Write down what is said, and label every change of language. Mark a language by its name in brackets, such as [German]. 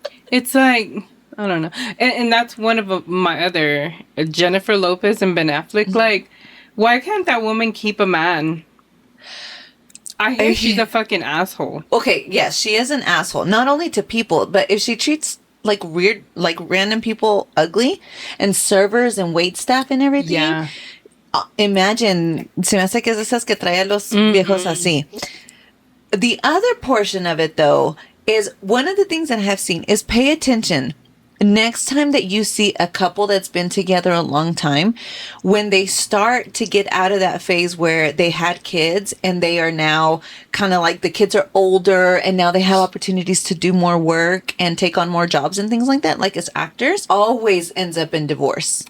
[English] It's like, I don't know, and that's one of my other Jennifer Lopez and Ben Affleck. Mm-hmm. Like, why can't that woman keep a man? I hear she's a fucking asshole. Okay, yes, she is an asshole. Not only to people, but if she treats weird, random people ugly, and servers and wait staff and everything. Yeah. [Spanish] Imagine, se me hace que es esas que trae a los viejos así. [English] The other portion of it, though, is one of the things that I have seen is pay attention. Next time that you see a couple that's been together a long time, when they start to get out of that phase where they had kids and they are now kind of like the kids are older and now they have opportunities to do more work and take on more jobs and things like that, like as actors, always ends up in divorce.